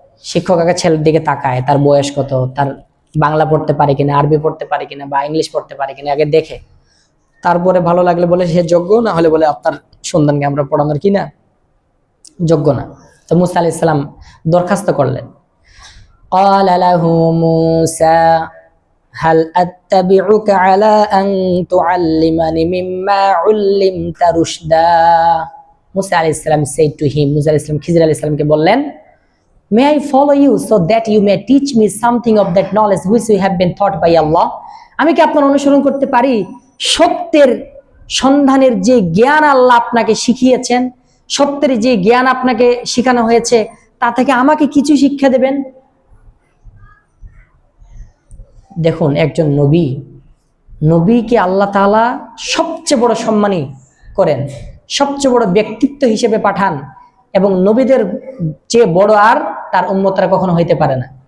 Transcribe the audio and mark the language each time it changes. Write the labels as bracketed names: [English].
[Bangla] শিক্ষক আগে ছেলের দিকে তাকায়, তার বয়স কত, তার বাংলা পড়তে পারে কিনা, আরবি পড়তে পারে কিনা, বা ইংলিশ পড়তে পারে কিনা আগে দেখে। তারপরে ভালো লাগলে বলে সে যোগ্য, না হলে বলে আপনার সন্তানকে আমরা পড়ানোর কিনা যোগ্য না। তো মুসা আলাইহিস সালাম দরখাস্ত করলেন। [Arabic] قال له موسى هل أتبعك على أن تعلمني مما علمت رشدا. [Bangla] মুসা আলাইহিস সালাম said to him, মুসা আলাইহিস সালাম খিজির আলাইহিস সালামকে বললেন, [English] may I follow you so that you may teach me something of that knowledge which you have been taught by Allah. [Bangla] আমি কি আপনার অনুসরণ করতে পারি সত্যের সন্ধানের যে জ্ঞান আল্লাহ আপনাকে শিখিয়েছেন, সত্যের যে জ্ঞান আপনাকে শেখানো হয়েছে তা থেকে আমাকে কিছু শিক্ষা দেবেন? দেখুন, একজন নবী, নবীকে আল্লাহ তাআলা সবচেয়ে বড় সম্মানী করেন, সবচেয়ে বড় ব্যক্তিত্ব হিসেবে পাঠান, এবং নবীদের চেয়ে বড় আর তার উম্মতরা কখনো হইতে পারে না।